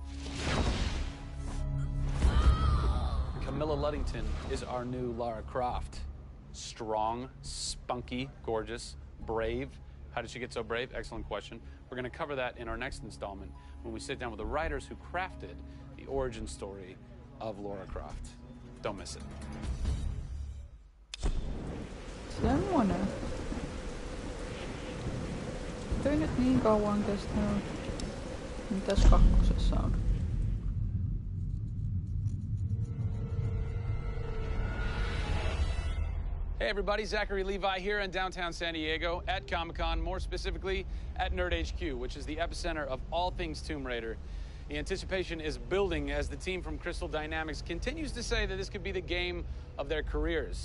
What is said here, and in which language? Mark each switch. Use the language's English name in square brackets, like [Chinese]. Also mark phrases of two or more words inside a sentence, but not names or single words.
[English] Camilla Luddington is our new Lara Croft. Strong, spunky, gorgeous, brave. How did she get so brave? Excellent question. We're going to cover that in our next installment when we sit down with the writers who crafted the origin story of Lara Croft. Don't miss it. [Finnish] Semmonen. Ei nyt niin kauan kestänyt. Mitäs kakkosessa on? [English] Hey everybody, Zachary Levi here in downtown San Diego at Comic-Con, more specifically at Nerd HQ, which is the epicenter of all things Tomb Raider. The anticipation is building as the team from Crystal Dynamics continues to say that this could be the game of their careers.